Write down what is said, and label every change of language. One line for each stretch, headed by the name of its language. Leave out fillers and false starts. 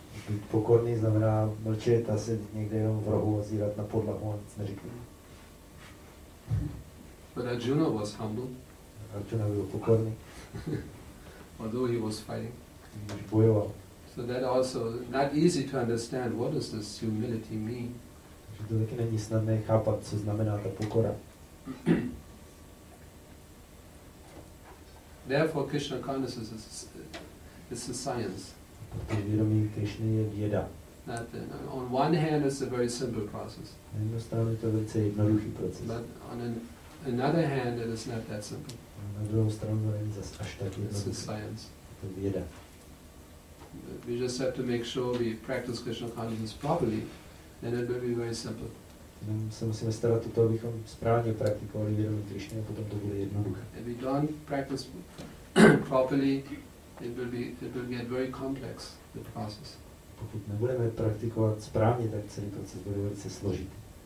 Czech: Být pokorný znamená mlčet a sedět někde jenom v rohu a zírat na podlahu a nic neříkat.
English: But Arjuna was humble.
Czech: Arjuna byl pokorný,
English: Although he was fighting.
Czech: když bojoval.
English: So that also not easy to understand. What does this humility mean?
Czech: Takže to taky není snadné chápat, co znamená ta pokora.
English: Therefore, Krishna consciousness is a science.
Czech: Protože vědomí Krishny je věda.
English: That on one hand, it's a very simple process.
Czech: Na jednu stranu je to velice jednoduchý proces.
English: But on another hand, it is not that simple.
Czech: Na druhou stranu to není zase až tak
English: It's a
Czech: jednoduchý.
English: science.
Czech: To je věda.
English: We just have to make sure we practice Krishna consciousness properly, and it will be very simple.
Czech: Jenom se musíme starat o to, abychom správně praktikovali vědomí Krishny a potom to bude jednoduché.
English: If we don't practice properly, it will get very complex, the process.
Czech: Pokud nebudeme praktikovat správně, tak celý proces bude velice složitý.